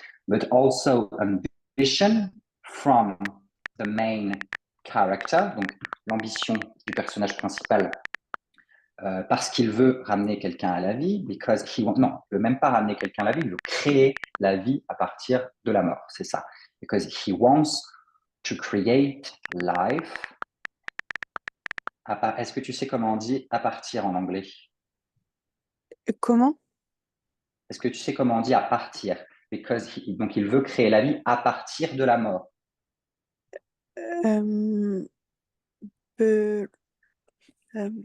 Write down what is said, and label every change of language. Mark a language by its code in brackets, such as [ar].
[en] But also ambition from the main character, [fr] donc l'ambition du personnage principal parce qu'il veut ramener quelqu'un à la vie, [en] because he want, [fr] non, il veut même pas ramener quelqu'un à la vie, il veut créer la vie à partir de la mort, c'est ça. [en] Because he wants to create life. [fr] Est-ce que tu sais comment on dit à partir en anglais? Comment? Est-ce que tu sais comment on dit à partir? donc il veut créer la vie à partir de la mort. Euh, peu- euh,